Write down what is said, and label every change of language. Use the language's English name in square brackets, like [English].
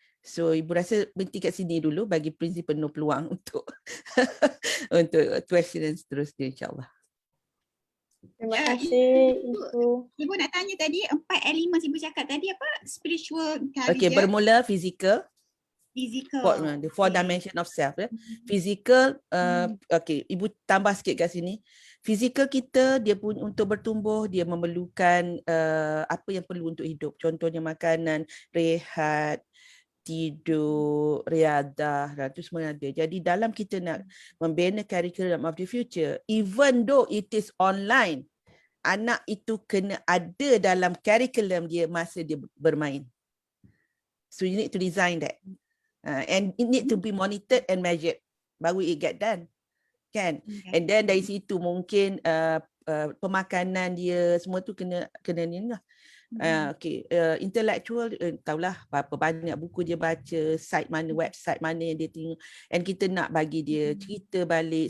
[Malay] So ibu rasa berhenti kat sini dulu bagi prinsipal no peluang untuk untuk question dan seterusnya, insya-Allah. Terima kasih Ibu. Ibu nak tanya tadi 4 elemen ibu cakap tadi apa? Spiritual, intelligence. Okay, bermula physical. [English] The four dimension of self. [Malay] Physical, okay, ibu tambah sikit kat sini. Physical kita, dia pun untuk bertumbuh, dia memerlukan apa yang perlu untuk hidup. Contohnya makanan, rehat, tidur, riadah, dan itu semua ada. Jadi dalam kita nak membina [English] curriculum of the future, even though it is online, [Malay] anak itu kena ada dalam curriculum dia masa dia bermain. [English] So you need to design that. And it need to be monitored and measured. [Malay] Baru [English] it get done. [Malay] Kan? [English] And then [Malay] dari situ mungkin pemakanan dia, semua tu kena ni lah. Okay, intellectual, tahulah berapa banyak buku dia baca, site mana, website mana yang dia tengok, and kita nak bagi dia cerita balik.